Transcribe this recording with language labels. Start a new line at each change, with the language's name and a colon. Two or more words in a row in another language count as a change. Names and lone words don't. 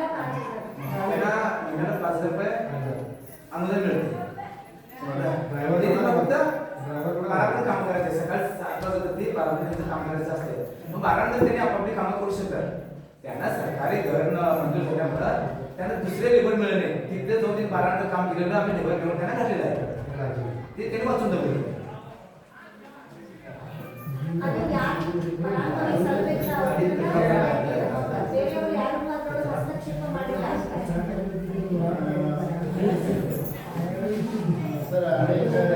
Marathi: 5,000 रुपये अनुदान मिळते फक्त काम करायचे सकाळी 7 वाजता ते 12 काम करायचं असते मग 12 नंतर त्यांनी आपापली कामं करू शकतात त्यांना सरकारी घर मंजूर झाल्यामुळं त्यांना दुसरे लेबर मिळले नाही तिथे जाऊन 12 नंतर काम केलेलं आम्ही लेबर घेऊन त्यांना घातलेलं आहे ते त्यांनी वाचून दाखवलं आणि या सर्वेचा
Kannada: ಬೇರೆಯವರು ಯಾರು ಮಾತ್ರ ಹಸ್ತಕ್ಷೇಪ ಮಾಡಿಲ್ಲ
Marathi: सर अनेक